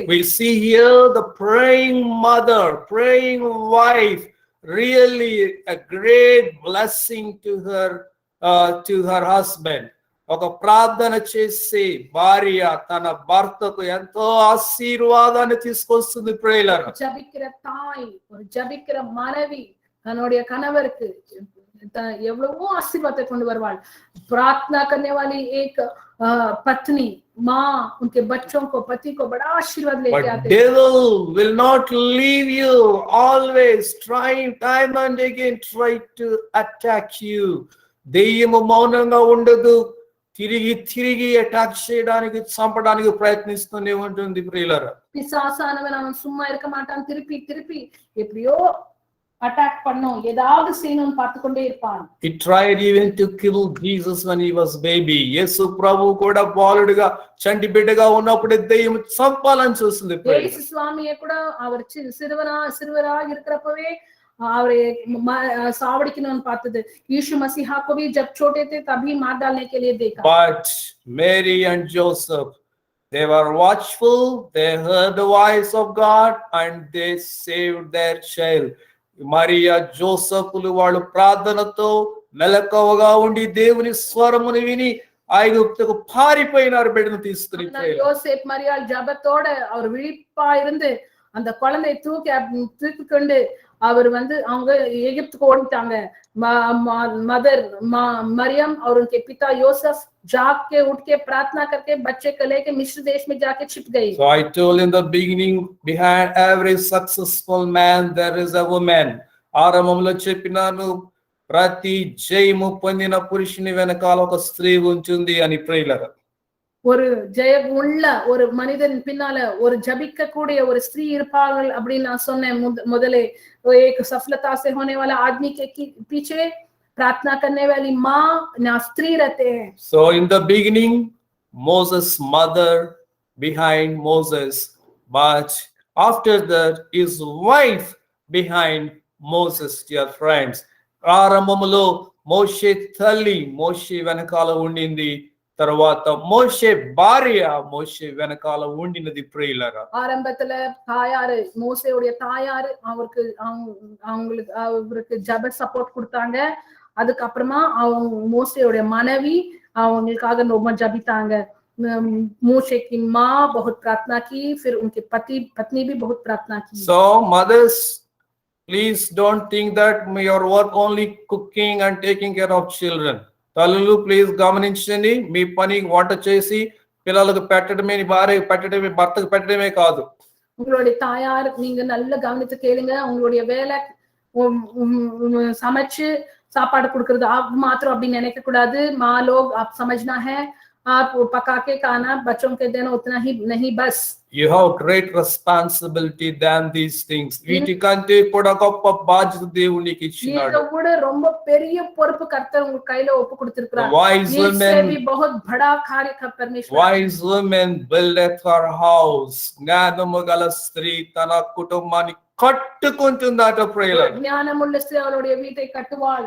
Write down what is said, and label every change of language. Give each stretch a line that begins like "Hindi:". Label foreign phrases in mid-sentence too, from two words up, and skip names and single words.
English: We see here the praying mother, praying wife, really a great blessing to her husband.
Telugu: ఒక ప్రార్థన చేసి భార్య తన భర్తకు ఎంతో ఆశీర్వాదాన్ని తీసుకొస్తుంది. ప్రేయర్.
Tamil: ஜெபிக்கிற தாய், ஒரு ஜெபிக்கிற மனைவி தன்னுடைய கணவருக்கு எவ்வளவோ ஆசீர்வாதத்தை கொண்டு வருவாள்.
Hindi: प्रार्थना करने वाली एक पत्नी माँ उनके बच्चों को, पति को बड़ा आशीर्वाद लेके आते हैं.
English: Devil will not leave you, always trying time and again try to attack you.
Telugu: దెయ్యము మౌనంగా ఉండదు, తిరిగి తిరిగి అటాక్ చేయడానికి, చంపడానికి ప్రయత్నిస్తూనే ఉంటుంది. ప్రియులారా,
Tamil: பிசாசானவன் அவன் சும்மா இருக்க மாட்டான். திருப்பி திருப்பி எப்படியோ அட்டாக் பண்ணும், ஏதாவது செய்யணும்னு பார்த்து கொண்டே இருப்பான்.
English: He tried even to kill Jesus when he was baby.
Telugu: యేసు ప్రభు కూడా బాలుడిగా చంటి బిడ్డగా ఉన్నప్పుడు దెయ్యం చంపాలని చూస్తుంది. యేసు స్వామియే కూడా
Tamil: அவர் சிறுவரா இருக்கிறப்பவே அவரை சாவடிக்கணும்னு பார்த்தது.
Hindi: यीशु मसीहा को भी जब छोटे थे तभी मार डालने के लिए देखा.
English: But Mary and Joseph, they were watchful, they heard the voice of God and they saved their child.
Telugu: మరియా జోసెఫ్లు వాళ్ళు ప్రార్థనతో మెలకువగా ఉండి దేవుని స్వరమును విని ఐగుప్తుకు పారిపోయినారు బిడ్డను తీసుకుని.
Tamil: யோசேப் மரியாள் ஜெபத்தோட அவர் விழிப்பா இருந்து அந்த குழந்தையை தூக்கி கொண்டு அவர் வந்து அவங்க எகிப்துக்கு ஓடிட்டாங்க.
Hindi: मदर मरियम और उनके पिता योसेफ जाग के उठ के प्रार्थना करके बच्चे को लेके मिस्र देश में जाके छिप गई.
English: So I told in the beginning, behind every successful man there is a woman.
Telugu: ఆరంభంలో చెప్పినాను, ప్రతి జయము పొందిన పురుషుని వెనకాల ఒక స్త్రీ ఉంటుంది అని. ప్రియులారా,
Tamil: ஒரு ஜெயம் உள்ள ஒரு மனிதன் பின்னால ஒரு ஜபிக்க கூடிய ஒரு ஸ்திரீ இருப்பார்கள் அப்படின்னு நான் சொன்னேன் முதலே.
Hindi: एक सफलता से होने वाला आदमी के पीछे प्रार्थना करने वाली माँ ना स्त्री रहते हैं.
English: So in the beginning Moses' mother behind Moses, but after that his wife behind Moses, dear friends.
Telugu: ఆరంభములో మోషే తల్లి మోషే వెనకాల ఉండింది, తర్వాత మోషే భార్య మోషే వెనకాల ఉండినది. ప్రియులారా,
Tamil: ஆரம்பத்துல தாயாரு மோசேவுடைய தாயாரு அவருக்கு ஜப சப்போர்ட் கொடுத்தாங்க. அதுக்கப்புறமா அவங்க மோசேவுடைய மனைவி அவங்களுக்காக ரொம்ப ஜபித்தாங்க.
Hindi: मूशे की माँ बहुत प्रार्थना की, फिर उनके पत्नी भी बहुत प्रार्थना की।
English: So mothers, please don't think that your work only cooking and taking care of children.
Telugu: తల్లులు ప్లీజ్ గమనించండి, మీ పని వంట చేసి పిల్లలకు పెట్టడమే, నీ భార్య పెట్టడమే, భర్తకు పెట్టడమే కాదు.
Tamil: உங்களுடைய தாயார் நீங்க நல்ல கவனித்து கேளுங்க, உங்களுடைய வேலை சமைச்சு சாப்பாடு கொடுக்கறது
Hindi: आप मात्र अभी
Tamil: நினைக்க கூடாது।
Hindi: माँ लोग आप समझना है, आप पका के खाना बच्चों के देना उतना ही नहीं बस।
English: You have great responsibility than these things.
Telugu: వీటికంటే కూడా గొప్ప బాధ్యత దేవుడు నీకు ఇచ్చినాడు.
Tamil: இதை விட ரொம்ப பெரிய பொறுப்பு கர்த்தர் உங்க கையில ஒப்பு கொடுத்திருக்கிறார்।
English: Wise
Hindi: इससे भी
English: women,
Hindi: बहुत बड़ा कार्य का परमेश्वर।
English: wise women buildeth her house.
Telugu: జ్ఞానము గల స్త్రీ తన కుటుంబాన్ని కట్టుకుంటుందట ప్రియుల.
Tamil: జ్ఞానముள்ள స్త్రీ அவளுடைய வீட்டை கட்டுவாள்।